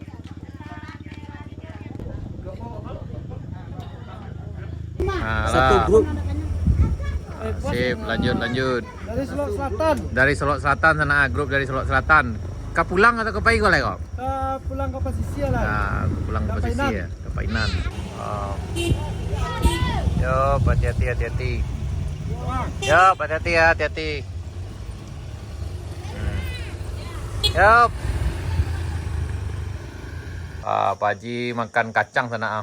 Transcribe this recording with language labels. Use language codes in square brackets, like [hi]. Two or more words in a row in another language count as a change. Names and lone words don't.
[id] Satu grup Sip, lanjut. dari Selok Selatan Dari Solok Selatan sana, grup dari Solok Selatan. Kau pulang atau ke Paigo lah kau? pulang ke pesisir lah. Nah, pulang ke Ke posisi Painan. [min] ya, ke Painan. Oh. Yo, hati-hati. Yo, hati-hati ya, hati-hati. Yo. [id] Pak Haji makan kacang sana.